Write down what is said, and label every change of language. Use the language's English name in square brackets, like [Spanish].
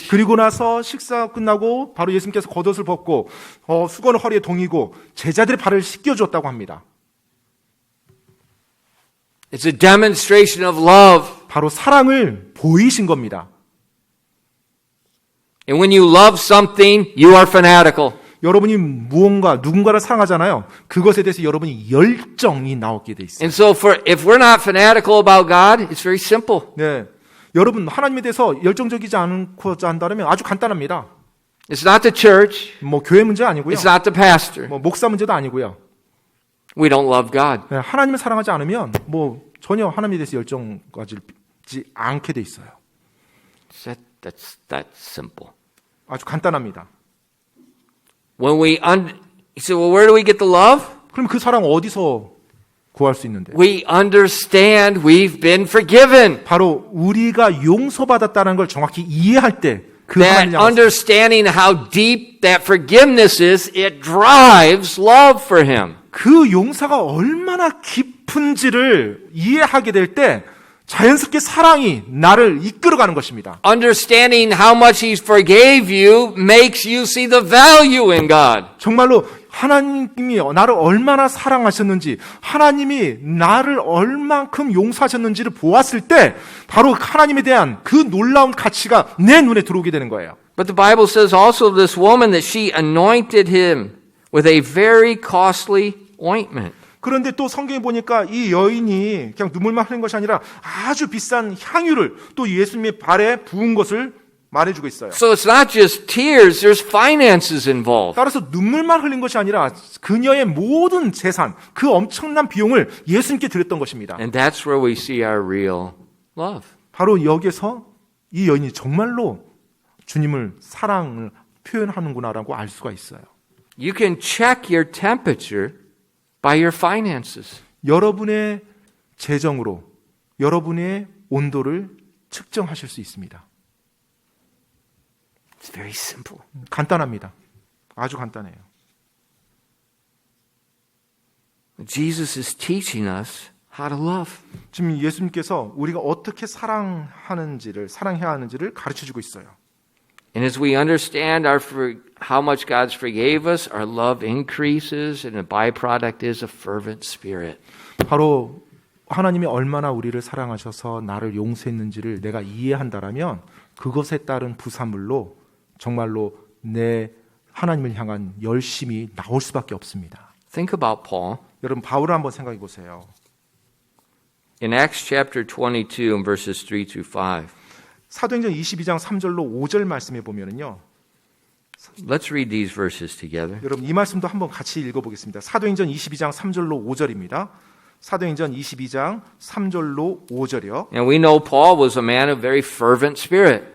[Korean] 그리고 나서 식사 끝나고 바로 예수님께서 겉옷을 벗고 수건을 허리에 동이고 제자들의 발을 씻겨주었다고 합니다. [English] It's a demonstration of love. [Korean] 바로 사랑을 보이신 겁니다. [English] And when you love something, you are fanatical. [Korean] 여러분이 누군가를 사랑하잖아요. 그것에 대해서 여러분이 열정이 나오게 돼 있어요. [English] And so if we're not fanatical about God, it's very simple. [Korean] 네, 여러분 하나님에 대해서 열정적이지 않고자 한다면 아주 간단합니다. [English] It's not the church. [Korean] 교회 문제 아니고요. [English] It's not the pastor. [Korean] 목사 문제도 아니고요. [English] We don't love God. [Korean] 네, 하나님을 사랑하지 않으면 전혀 하나님에 대해서 열정 가지지 않게 돼 있어요. [English] That's that simple. [Korean] 아주 간단합니다. [English] When you say, well, where do we get the love? [Korean] 그럼 그 사랑 어디서 구할 수 있는데? [English] We understand we've been forgiven. [Korean] 바로 우리가 용서받았다는 걸 정확히 이해할 때 그 [English] That [Korean] 하나님 향해서 [English] understanding how deep that forgiveness is, it drives love for Him. [Korean] 그 용서가 얼마나 깊은지를 이해하게 될 때 자연스럽게 사랑이 나를 이끌어가는 것입니다. [English] Understanding how much He forgave you makes you see the value in God. [Korean] 정말로 하나님이 나를 얼마나 사랑하셨는지, 하나님이 나를 얼만큼 용서하셨는지를 보았을 때 바로 하나님에 대한 그 놀라운 가치가 내 눈에 들어오게 되는 거예요. [English] But the Bible says also of this woman that she anointed him with a very costly ointment. [Korean] 그런데 또 성경에 보니까 이 여인이 그냥 눈물만 흘린 것이 아니라 아주 비싼 향유를 또 예수님의 발에 부은 것을 말해주고 있어요. [English] So it's not just tears, there's finances involved. [Korean] 따라서 눈물만 흘린 것이 아니라 그녀의 모든 재산, 그 엄청난 비용을 예수님께 드렸던 것입니다. [English] And that's where we see our real love. [Korean] 바로 여기서 이 여인이 정말로 주님을 사랑을 표현하는구나라고 알 수가 있어요. [English] You can check your temperature by your finances. [Korean] 여러분의 재정으로 여러분의 온도를 측정하실 수 있습니다. [English] It's very simple. [Korean] 간단합니다. 아주 간단해요. [English] Jesus is teaching us how to love. [Korean] 지금 예수님께서 우리가 어떻게 사랑해야 하는지를 가르쳐주고 있어요. [English] And as we understand how much God forgave us, our love increases, and the byproduct is a fervent spirit. [Korean] 바로 하나님이 얼마나 우리를 사랑하셔서 나를 용서했는지를 내가 이해한다라면 그것에 따른 부산물로 정말로 내 하나님을 향한 열심이 나올 수밖에 없습니다. [English] Think about Paul. [Korean] 여러분 바울을 한번 생각해 보세요. [English] In Acts chapter 22 and verses 3 through 5. [Korean] 사도행전 22장 3절로 5절 말씀에 보면은요. [English] Let's read these verses together. [Korean] 여러분 이 말씀도 한번 같이 읽어보겠습니다. 사도행전 22장 3절로 5절입니다. 사도행전 22장 3절로 5절이요. [English] And we know Paul was a man of very fervent spirit.